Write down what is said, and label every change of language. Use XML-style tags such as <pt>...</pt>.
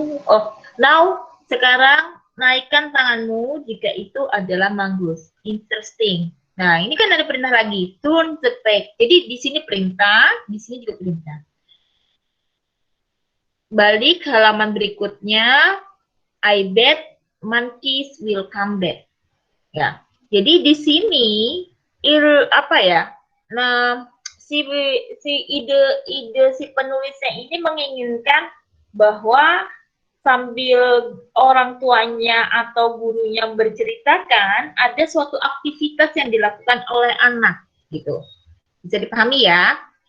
<id>Oh, now sekarang naikkan tanganmu jika itu adalah mangoes. Interesting. Nah, ini kan ada perintah lagi. Turn the page. Jadi di sini perintah, di sini juga perintah. Balik halaman berikutnya.</id> <en>I bet monkeys will come back.</en> <id>Ya. Jadi di sini apa ya? Nah, si ide si penulisnya ini menginginkan bahwa sambil orang tuanya atau gurunya berceritakan, ada suatu aktivitas yang dilakukan oleh anak, gitu. Bisa dipahami ya?</id>